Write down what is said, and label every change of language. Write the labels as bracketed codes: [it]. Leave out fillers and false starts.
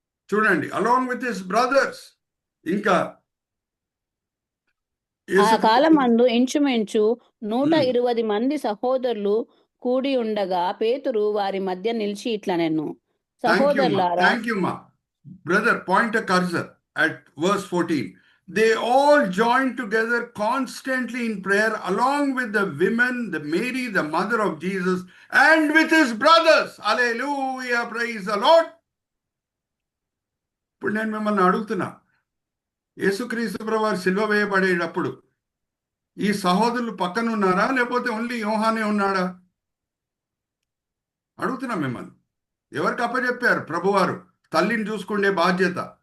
[te] చూడండి, [en] Along with his brothers. [te] ఇంకా ఆ కాలమందు ఇంచుమించు 120 మంది సహోదరులు కూడి ఉండగా పేతురు వారి మధ్య నిలిచి ఇట్లనెను, సహోదరులారా. [en] Thank you మా brother. Point a cursor at verse 14. They all joined together constantly in prayer along with the women, the Mary, the mother of Jesus, and with his brothers. Hallelujah, praise the Lord. [te] ఇప్పుడు నేను మిమ్మల్ని అడుగుతున్నా, యేసుక్రీస్తు ప్రభువారు సిలువ వేయబడేటప్పుడు ఈ సహోదరులు పక్కన ఉన్నారా, లేకపోతే ఓన్లీ యోహానే ఉన్నాడా? అడుగుతున్నా మిమ్మల్ని. ఎవరికి అప్పచెప్పారు ప్రభువారు తల్లిని చూసుకునే బాధ్యత?